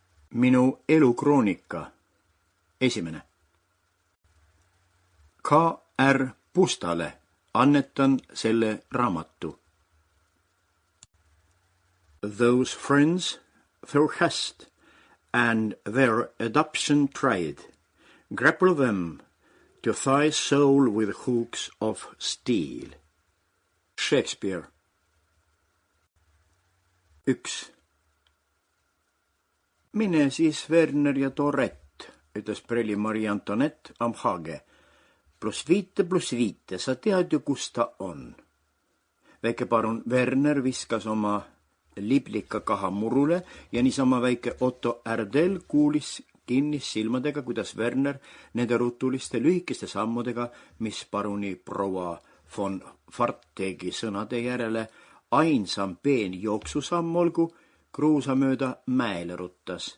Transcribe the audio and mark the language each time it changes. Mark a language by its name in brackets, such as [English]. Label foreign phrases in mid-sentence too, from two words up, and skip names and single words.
[Estonian] Minu elukroonika. Esimene. K.R. Pustale annetan selle raamatu. [English] Those friends thou hast, and their adoption tried, grapple them to thy soul with hooks of steel. Shakespeare. 1. [Estonian] Mine siis Werner ja Tourette, ütles preli Marie Antoinette Amhage. +5, sa tead ju, kus ta on. Väike parun Werner viskas oma liblika kaha murule ja niisama väike Otto Erdel kuulis kinnis silmadega, kuidas Werner nende rutuliste lühikeste sammudega, mis paruni proua von Fart tegi sõnade järele, ainsam peen jooksusamm olgu, kruusa mööda mäele ruttas.